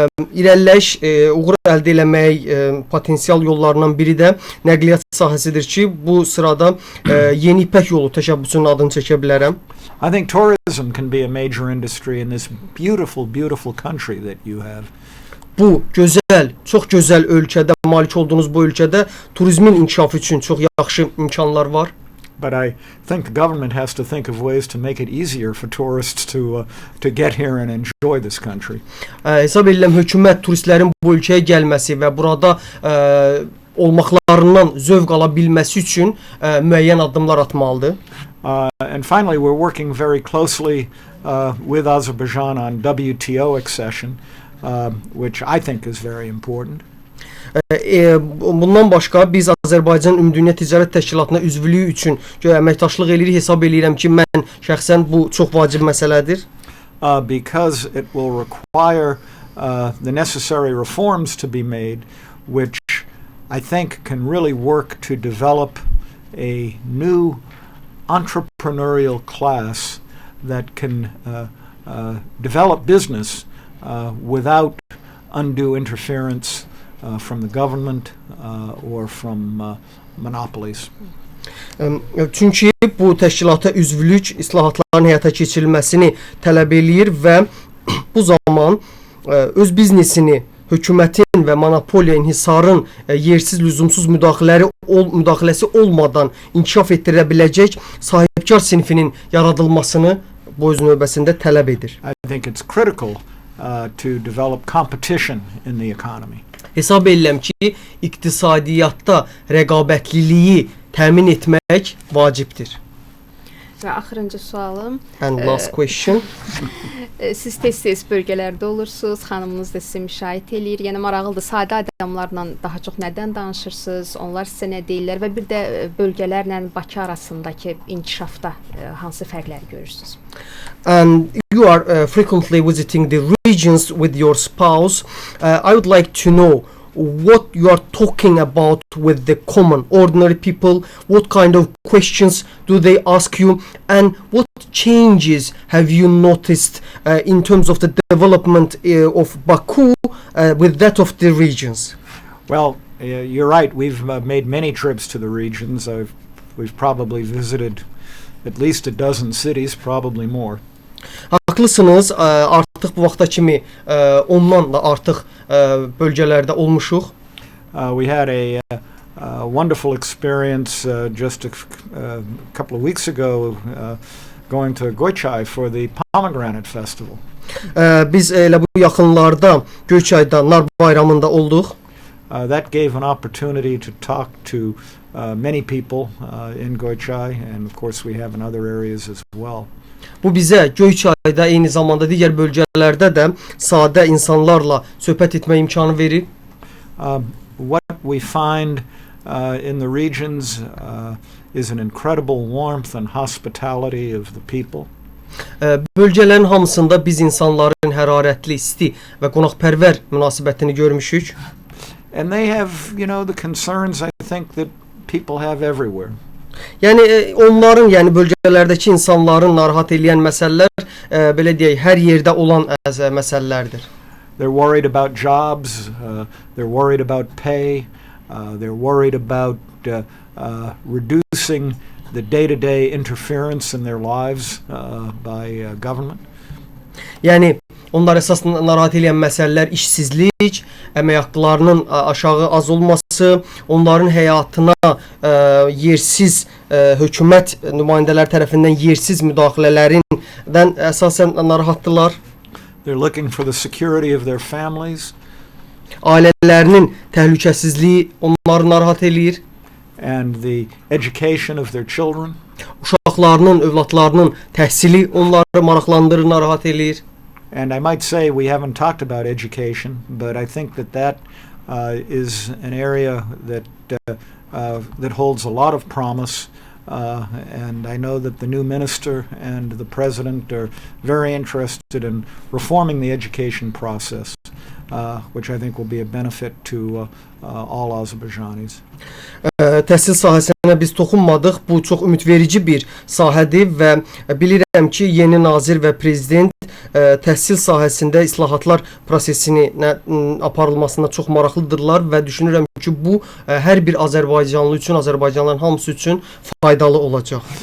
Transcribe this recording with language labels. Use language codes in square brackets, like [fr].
[az] İrəliləyiş, uğur əldə etmək potensial yollarından biri də nəqliyyat sahəsidir ki, bu sırada yeni İpək yolu təşəbbüsünün adını çəkə bilərəm. [en] I think tourism can be a major industry in this beautiful country that you have. [az] Bu gözəl, çox gözəl ölkədə, malik olduğunuz bu ölkədə turizmin inkişafı üçün çox yaxşı imkanlar var. [en] But I think the government has to think of ways to make it easier for tourists to get here and enjoy this country. [az] Hesab edirəm hökumət turistlərin bu ölkəyə gəlməsi və burada olmaqlarından zövq ala bilməsi üçün müəyyən addımlar atmalıdır. [en] And finally, we're working very closely with Azerbaijan on WTO accession, which I think is very important. [az] Bundan başqa biz Azərbaycan Ümumdünya Ticarət Təşkilatına üzvlüyü üçün əməkdaşlıq edirik. Hesab edirəm ki, mən şəxsən bu çox vacib məsələdir. [en] Because it will require the necessary reforms to be made, which I think can really work to develop a new entrepreneurial class that can develop business without undue interference from the government or from monopolies. [az] Çünki bu təşkilata üzvlük islahatların həyata keçirilməsini tələb eləyir və bu zaman öz biznesini hökumətin və monopoliya inhisarın yersiz lüzumsuz müdaxiləsi olmadan inkişaf etdirə biləcək sahibkar sinfinin yaradılmasını bu öz növbəsində tələb edir. [en] I think it's critical to develop competition in the economy. [az] Hesab edirəm ki, iqtisadiyyatda rəqabətliliyi təmin etmək vacibdir. Və axırıncı sualım. [en] And last question. [az] Siz tez-tez bölgələrdə olursunuz, xanımınız da sizə müşahidə eləyir. Yəni maraqlıdır, sadə adamlarla daha çox nədən danışırsınız, onlar sizə nə deyirlər və bir də bölgələrlə Bakı arasındakı inkişafda hansı fərqləri görürsünüz? [en] And you are frequently visiting the regions with your spouse. I would like to know what you are talking about with the common ordinary people, what kind of questions do they ask you, and what changes have you noticed in terms of the development of Baku with that of the regions? Well, you're right, we've made many trips to the regions. We've probably visited at least a dozen cities, probably more. [az] Haqlısınız, artıq bu vaxta kimi ondan da artıq bölgələrdə olmuşuq. [en] We had a wonderful experience just a couple of weeks ago going to Goyçay for the Pomegranate Festival. [az] Biz elə bu yaxınlarda Göyçayda nar bayramında olduq. [en] That gave an opportunity to talk to many people in Goyçay, and of course we have in other areas as well. [az] Bu bizə Göyçayda eyni zamanda digər bölgələrdə də sadə insanlarla söhbət etmə imkanı verir. [en] What we find in the regions is an incredible warmth and hospitality of the people. [az] Bölgələrin hamısında biz insanların hərarətli, isti və qonaqpərvər münasibətini görmüşük. [en] And they have, the concerns I think that people have everywhere. [az] Yəni onların, yəni bölgələrdəki insanların narahat edən məsələlər belə deyək, hər yerdə olan məsələlərdir. [en] They're worried about jobs, they're worried about pay, they're worried about reducing the day-to-day interference in their lives by government. [az] Yəni onlar əsas narahat edən məsələlər işsizlik, əmək haqqlarının aşağı az olması, onların həyatına yersiz hökumət nümayəndələri tərəfindən yersiz müdaxilələrindən əsasən narahatdılar. [en] They're looking for the security of their families. [az] Ailələrinin təhlükəsizliyi onları narahat eləyir. [en] And the education of their children. [az] Uşaqlarının, övladlarının təhsili onları maraqlandırır, narahat eləyir. [en] And I might say we haven't talked about education, but I think that is an area that holds a lot of promise. And I know that the new minister and the president are very interested in reforming the education process, which I think will be a benefit to all Azerbaijanis. [az] Təhsil sahəsinə biz toxunmadıq. Bu çox ümidverici bir sahədir və bilirəm ki, yeni nazir və prezident təhsil sahəsində islahatlar prosesini aparılmasına çox maraqlıdırlar və düşünürəm ki, bu hər bir Azərbaycanlı üçün, Azərbaycanlıların hamısı üçün faydalı olacaq.